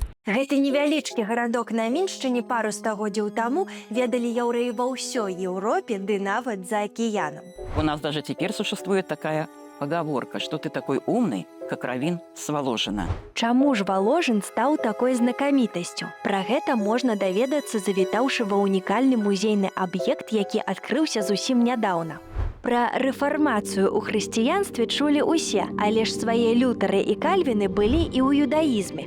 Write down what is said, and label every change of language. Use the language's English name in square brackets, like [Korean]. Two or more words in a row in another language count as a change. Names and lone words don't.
[Belarusian] Гэты невялічкі гарадок на Міншчыне пару стагоддзяў таму ведалі яўрэі ва ўсёй Еўропе ды нават за акіянам. [Russian] У нас даже теперь существует такая поговорка, что ты такой умный, как Равин с Воложина. [Belarusian] Чаму ж Воложин стаў такой знакамітасцю? Пра гэта можна даведацца, завітаўшы ва ўнікальны музейны аб'ект, які адкрыўся зусім нядаўна. Пра рэфармацыю ў хрысціянстве чулі ўсе, але ж свае лютары і кальвіны былі і ў юдаізме.